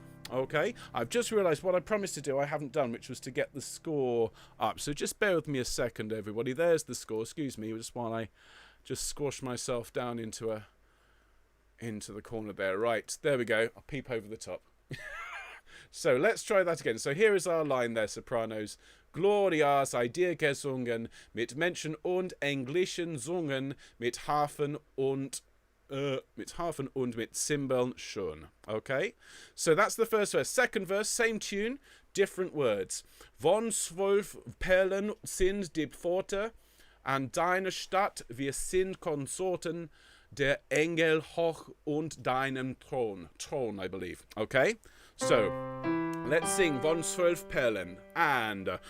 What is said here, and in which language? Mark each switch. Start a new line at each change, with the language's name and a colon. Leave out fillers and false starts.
English: Okay, I've just realised what I promised to do I haven't done, which was to get the score up. So just bear with me a second, everybody. There's the score. Excuse me, just while I just squash myself down into the corner there. Right, there we go. I'll peep over the top. So let's try that again. So here is our line there, sopranos.
German: Gloria sei dir gesungen, mit Menschen und englischen Zungen, mit Harfen und mit Cymbeln schon.
English: Okay, so that's the first verse. Second verse, same tune, different words.
German: Von 12 Perlen sind die Pforte, an deiner Stadt wir sind Konsorten, der Engel hoch und deinem Thron.
English: Thron, I believe. Okay, so let's sing
German: Von 12 Perlen
English: and